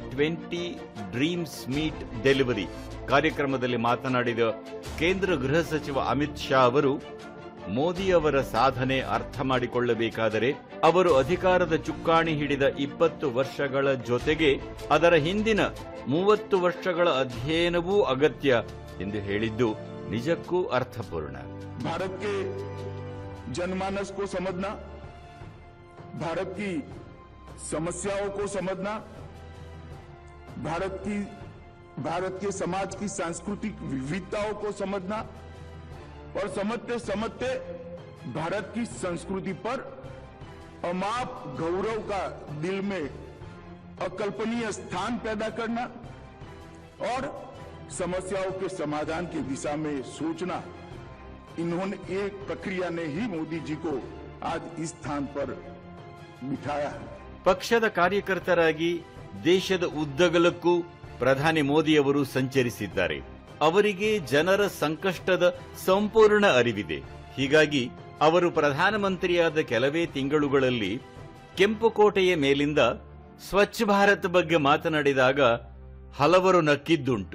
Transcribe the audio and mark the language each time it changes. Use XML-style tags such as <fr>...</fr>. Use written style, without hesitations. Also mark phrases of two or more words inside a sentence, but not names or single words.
<kn>20 ಡ್ರೀಮ್ಸ್ ಮೀಟ್ ಡೆಲಿವರಿ ಕಾರ್ಯಕ್ರಮದಲ್ಲಿ ಮಾತನಾಡಿದ ಕೇಂದ್ರ ಗೃಹ ಸಚಿವ ಅಮಿತ್ ಶಾ ಅವರು ಮೋದಿ ಅವರ ಸಾಧನೆ ಅರ್ಥ ಮಾಡಿಕೊಳ್ಳಬೇಕಾದರೆ ಅವರು ಅಧಿಕಾರದ ಚುಕ್ಕಾಣಿ ಹಿಡಿದ 20 ವರ್ಷಗಳ ಜೊತೆಗೆ ಅದರ ಹಿಂದಿನ 30 ವರ್ಷಗಳ ಅಧ್ಯಯನವೂ ಅಗತ್ಯ ಎಂದು ಹೇಳಿದ್ದು ನಿಜಕ್ಕೂ ಅರ್ಥಪೂರ್ಣ.</kn> <hi>भारत के जनमानस को समझना, भारत की समस्याओं को समझना, भारत के समाज की सांस्कृतिक विविधताओं को समझना और समझते समझते भारत की संस्कृति पर अमाप गौरव का दिल में अकल्पनीय स्थान पैदा करना और समस्याओं के समाधान की दिशा में सोचना, इन्होंने एक प्रक्रिया ने ही मोदी जी को आज इस स्थान पर बिठाया है.</hi> <kn>ಪಕ್ಷದ ಕಾರ್ಯಕರ್ತರಾಗಿ ದೇಶದ ಉದ್ದಗಲಕ್ಕೂ ಪ್ರಧಾನಿ ಮೋದಿಯವರು ಸಂಚರಿಸಿದ್ದಾರೆ. ಅವರಿಗೆ ಜನರ ಸಂಕಷ್ಟದ ಸಂಪೂರ್ಣ ಅರಿವಿದೆ. ಹೀಗಾಗಿ ಅವರು ಪ್ರಧಾನಮಂತ್ರಿಯಾದ ಕೆಲವೇ ತಿಂಗಳುಗಳಲ್ಲಿ ಕೆಂಪುಕೋಟೆಯ ಮೇಲಿಂದ ಸ್ವಚ್ಛ ಭಾರತ್ ಬಗ್ಗೆ ಮಾತನಾಡಿದಾಗ ಹಲವರು ನಕ್ಕಿದ್ದುಂಟು.</kn>